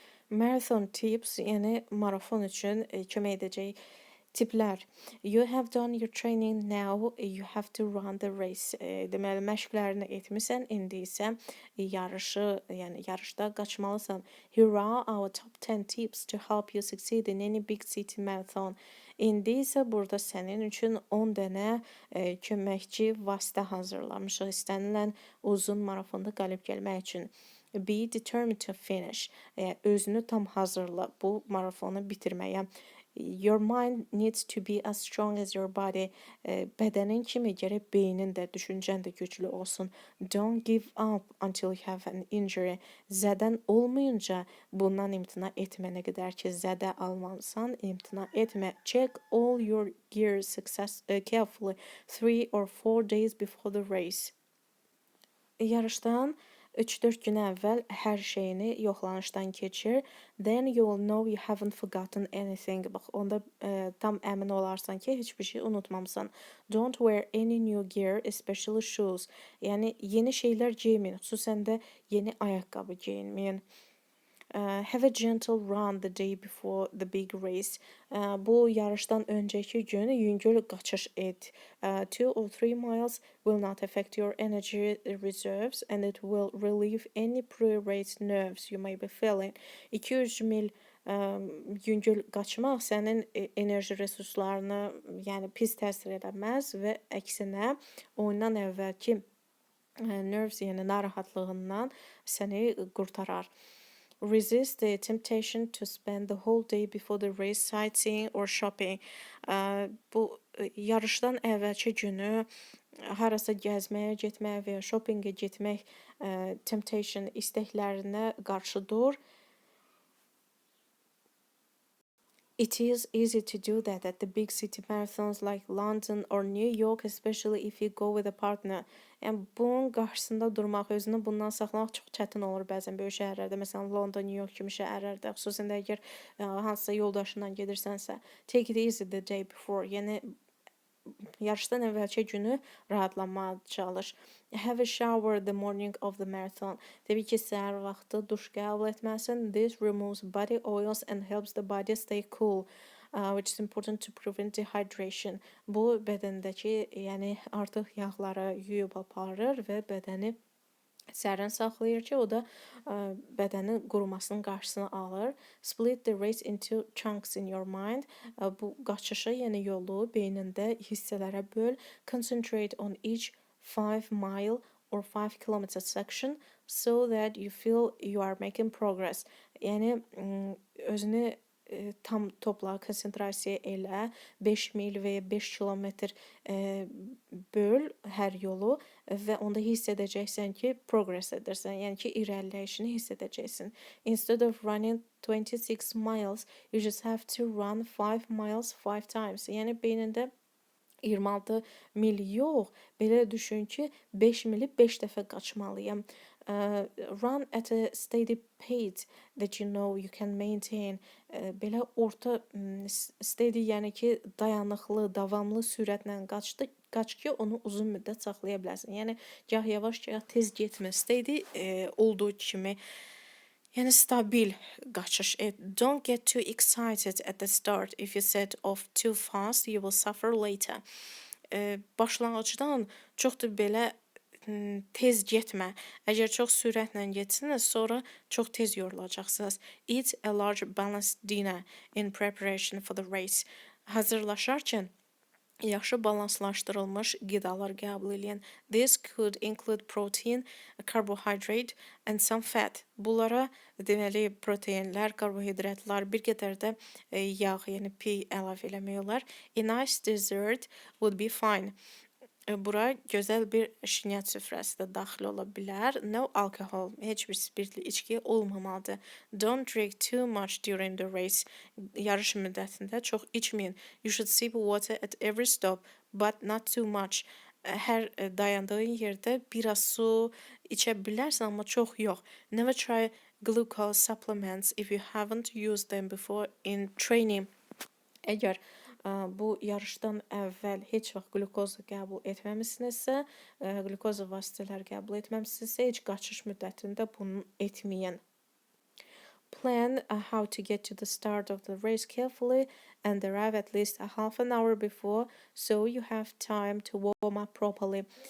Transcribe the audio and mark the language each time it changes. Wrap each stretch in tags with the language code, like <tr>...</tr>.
<en>Marathon tips,</en> <az>yəni marafon üçün kömək edəcək tiplər.</az> <en>You have done your training, now you have to run the race.</en> <az>Deməli, məşqlərini etmisən, indi isə yarışda qaçmalısan.</az> <en>Here are our top 10 tips to help you succeed in any big city marathon.</en> <az>İndi isə burada sənin üçün 10 dənə köməkçi vasitə hazırlamışıq istənilən uzun marafonda qalib gəlmək üçün.</az> <en>Be determined to finish.</en> <az>Özünü tam hazırla bu marafonu bitirməyə.</az> <en>Your mind needs to be as strong as your body.</en> <az>Bədənin kimi gərək beynin də, düşüncən də güclü olsun.</az> <en>Don't give up until you have an injury.</en> <az>Zədən olmayınca bundan imtina etmənə qədər ki, zədə almalısan, imtina etmə.</az> <en>Check all your gear carefully 3 or 4 days before the race.</en> <az>Yarışdan 3-4 gün əvvəl hər şeyini yoxlanışdan keçir.</az> <en>Then you will know you haven't forgotten anything.</en> <az>Bax, onda tam əmin olarsan ki, heç bir şey unutmamısan.</az> <en>Don't wear any new gear, especially shoes.</en> <az>Yəni, yeni şeylər geyməyin, xüsusən də yeni ayaqqabı geyinməyin.</az> <en>Have a gentle run the day before the big race.</en> <az>Bu yarışdan öncəki gün yüngül qaçış et.</az> <en>2 or 3 miles will not affect your energy reserves and it will relieve any pre-race nerves you may be feeling.</en> <az>2-3 mil yüngül qaçmaq sənin enerji resurslarını, yəni pis təsir eləməz və əksinə oyundan əvvəlki nerves, yəni narahatlığından səni qurtarar.</az> <en>Resist the temptation to spend the whole day before the race sightseeing or shopping.</en> <az>Bu yarışdan əvvəlki günü harasa gəzməyə getmək və ya shoppingə getmək temptation istəklərinə qarşı dur.</az> <en>It is easy to do that at the big city marathons like London or New York, especially if you go with a partner.</en> <az>Yəni bunun qarşısında durmaq, özünü bundan saxlamaq çox çətin olur bəzən böyük şəhərlərdə, məsələn London, New York kimi şəhərlərdə, xüsusən də əgər hansısa yoldaşınla gedirsənsə.</az> <en>Take it easy the day before.</en> <az>Yəni yarışdan əvvəlki günü rahatlanmağa çalış.</az> <en>Have a shower the morning of the marathon.</en> <az>Təbii ki, səhər vaxtı duş qəbul etməlisən.</az> <en>This removes body oils and helps the body stay cool, which is important to prevent dehydration.</en> <az>Bu bədəndəki, yəni artıq yağları yuyub aparır və bədəni sərin saxlayır ki, o da bədənin qurumasının qarşısını alır.</az> <en>Split the race into chunks in your mind.</en> <az>Bu qaçışı, yəni yolu beynində hissələrə böl.</az> <en>Concentrate on each 5 mile or 5 kilometer section so that you feel you are making progress.</en> <az>Yəni özünü tam topla, konsentrasiya elə, 5 mil və ya 5 kilometr böl hər yolu və onda hiss edəcəksən ki, progress edirsən, yəni ki, irəliləyişini hiss edəcəksən.</az> <en>Instead of running 26 miles, you just have to run 5 miles 5 times.</en> <az>Yəni beynində 26 mil yox, belə düşün ki, 5 mili 5 dəfə qaçmalıyam.</az> <en>Run at a steady pace that you know you can maintain.</en> <az>Belə orta steady, yəni ki, dayanıqlı, davamlı sürətlə qaç ki, onu uzun müddət saxlaya biləsən. Yəni gah yavaş, gah tez getmə. Steady olduğu kimi, yəni stabil qaçış et.</az> <en>Don't get too excited at the start. If you set off too fast, you will suffer later.</en> <az>Başlanğıcdan çox da belə tez getmə. Əgər çox sürətlə getsiniz, sonra çox tez yorulacaqsınız.</az> <en>Eat a large balanced dinner in preparation for the race.</en> <az>Hazırlaşarkən yaxşı balanslaşdırılmış qidalar qəbul edin.</az> <en>This could include protein, carbohydrate and some fat.</en> <az>Bunlara deməli proteinlər, karbohidratlar, bir qədər də yağ, yəni pi əlavə eləmək olar.</az> <en>A nice dessert would be fine.</en> <az>Bura gözəl bir şinyat süfrəsi də daxil ola bilər.</az> <en>No alcohol,</en> <az>heç bir spirtli içki olmamalıdır.</az> <en>Don't drink too much during the race.</en> <az>Yarış müddətində çox içməyin.</az> <en>You should sip water at every stop, but not too much.</en> <az>Hər dayandığın yerdə biraz su içə bilərsən, amma çox yox.</az> <en>Never try glucose supplements if you haven't used them before in training.</en> <az>Əgər bu yarışdan əvvəl heç vaxt glukoz qəbul etməmisinizsə, glukoz vasitələr qəbul etməmisinizsə, heç qaçış müddətində bunu etməyin.</az> <en>Plan how to get to the start of the race carefully and arrive at least a half an hour before so you have time to warm up properly.</en>